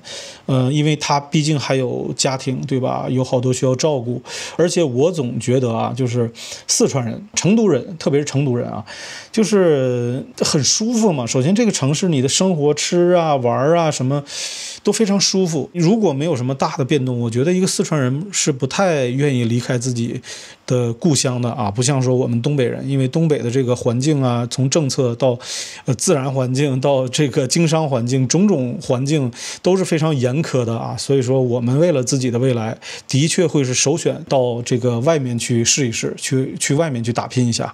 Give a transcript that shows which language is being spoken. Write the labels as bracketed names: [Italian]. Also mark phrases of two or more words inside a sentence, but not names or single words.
[Chinese] 因為他畢竟還有家庭，對吧？有好多需要照顧，而且我總覺得啊，就是四川人、成都人，特別是成都人啊，就是很舒服嘛。首先這個城市你的生活、吃啊、玩啊什麼都非常舒服。如果沒有什麼大的變動，我覺得一個四川人是不太願意離開自己的故鄉的啊，不像說我們東北人，因為東北的這個環境啊，從政策到自然環境到這個經商環境、 種種環境都是非常嚴苛的啊。所以说，我們为了自己的未来，的確會是首選到這個外面去試一試，去外面去打拼一下。